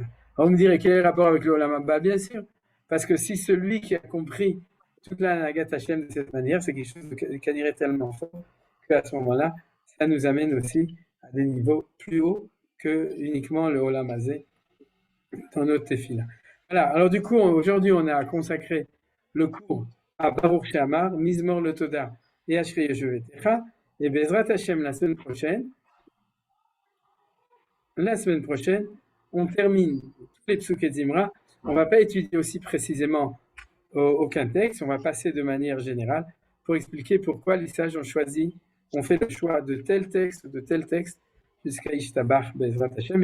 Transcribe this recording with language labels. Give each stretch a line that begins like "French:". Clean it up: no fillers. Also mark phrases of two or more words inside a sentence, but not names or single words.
French: On me dirait quel est le rapport avec le
Hebrew: עולם הבא?
French: Bien sûr, parce que si celui qui a compris toute la
Hebrew: הנהגת השם
French: de cette manière, c'est quelque chose qui irait tellement fort qu'à ce moment-là, ça nous amène aussi à des niveaux plus hauts que uniquement le
Hebrew: עולם הזה
French: dans notre tefila. Voilà, alors du coup, aujourd'hui, on a consacré le cours à
Hebrew: ברוך שאמר, מזמור לתודה
French: et
Hebrew: אשרי יושבי ביתך. Et בעזרת השם,
French: la semaine prochaine, on termine tous les psuké de Zimra. On ne va pas étudier aussi précisément aucun texte, on va passer de manière générale pour expliquer pourquoi les sages ont fait le choix de tel texte, jusqu'à Ishtabach,
Hebrew: בעזרת השם.